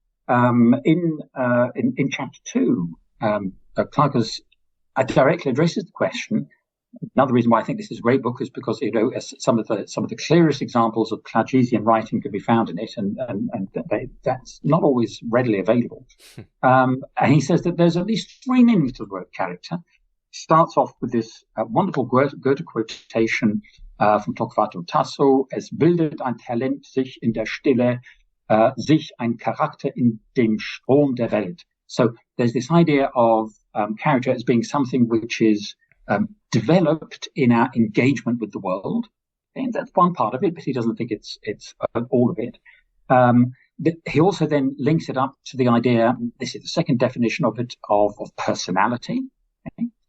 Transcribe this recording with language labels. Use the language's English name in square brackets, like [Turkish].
[English] In chapter 2, Klages directly addresses the question. Another reason why I think this is a great book is because some of the clearest examples of Klagesian writing can be found in it, and that's not always readily available. And he says that there's at least 3 meanings to the word character. He starts off with this wonderful Goethe quotation from Torquato Tasso: [German] Es bildet ein Talent sich in der Stille, sich ein Charakter in dem Strom der Welt. [English] So there's this idea of character as being something which is developed in our engagement with the world, and that's one part of it, but he doesn't think it's all of it. He also then links it up to the idea, this is the second definition of it, of personality. Okay?